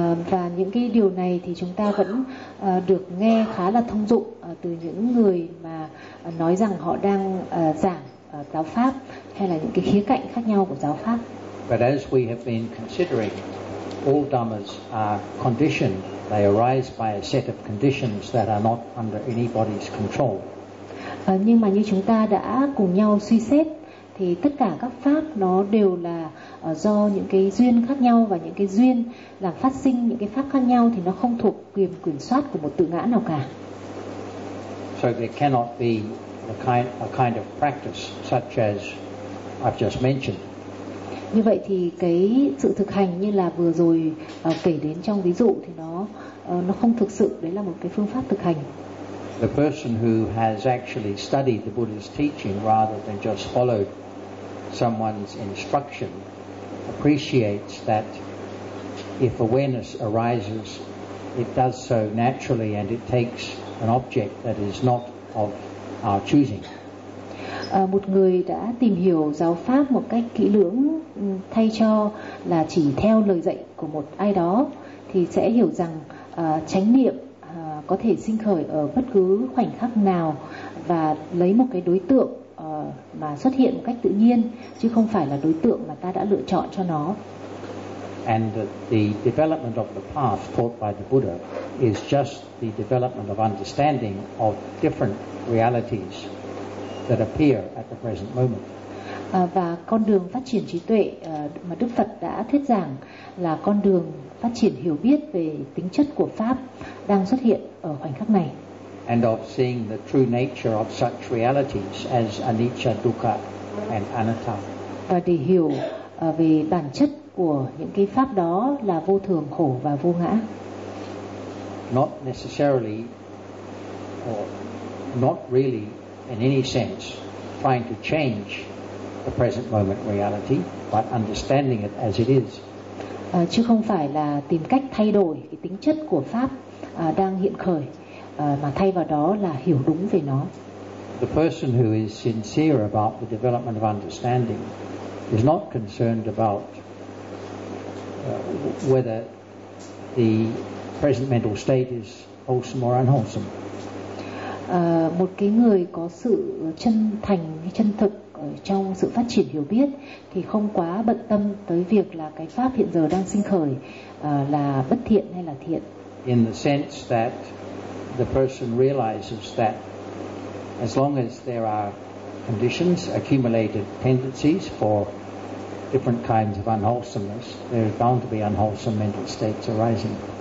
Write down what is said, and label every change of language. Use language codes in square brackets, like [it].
[vi] Và những cái điều này thì chúng ta vẫn được nghe khá là thông dụng từ những người mà nói rằng họ đang giảng giáo pháp hay là những cái khía cạnh khác nhau của giáo pháp. [en] But as we have been considering, all dhammas are conditioned. They arise by a set of conditions that are not under anybody's control. [vi] Nhưng mà như chúng ta đã cùng nhau suy xét thì tất cả các pháp nó đều là do những cái duyên khác nhau, và những cái duyên làm phát sinh những cái pháp khác nhau thì nó không thuộc quyền kiểm soát của một tự ngã nào cả. [en] So there cannot be a kind of practice such as I've just mentioned. [vi] Như vậy thì cái sự thực hành như là vừa rồi kể đến trong ví dụ thì nó không thực sự đấy là một cái phương pháp thực hành. [en] The person who has actually studied the Buddha's teaching rather than just followed someone's instruction appreciates that if awareness arises, it does so naturally and it takes an object that is not of our choosing. [vi] Một người đã tìm hiểu giáo pháp một cách kỹ lưỡng thay cho là chỉ theo lời dạy của một ai đó thì sẽ hiểu rằng chánh niệm có thể sinh khởi ở bất cứ khoảnh khắc nào và lấy một cái đối tượng mà xuất hiện một cách tự nhiên, chứ không phải là đối tượng mà ta đã lựa chọn cho nó. [en] And the development of the path taught by the Buddha is just the development of understanding of different realities that appear at the present moment. [vi] Và con đường phát triển trí tuệ mà Đức Phật đã thuyết giảng là con đường phát triển hiểu biết về tính chất của pháp đang xuất hiện ở khoảnh khắc này. [en] And of seeing the true nature of such realities as anicca, dukkha and anatta. [vi] Và để hiểu về bản chất của những cái pháp đó là vô thường, khổ và vô ngã. [en] Not necessarily or not really in any sense trying to change the present moment reality, but understanding it as it is. [vi] Chứ không phải là tìm cách thay đổi cái tính chất của pháp đang hiện khởi, mà thay vào đó là hiểu đúng về nó. [en] The person who is sincere about the development of understanding is not concerned about whether the present mental state is wholesome or unwholesome. [vi] Một cái người có sự chân thành, chân thực trong sự phát triển hiểu biết thì không quá bận tâm tới việc là cái pháp hiện giờ đang sinh khởi là bất thiện hay là thiện. [en] In the sense that the person realizes that as long as there are conditions, accumulated tendencies for different kinds of unwholesomeness, there is bound to be unwholesome mental states arising.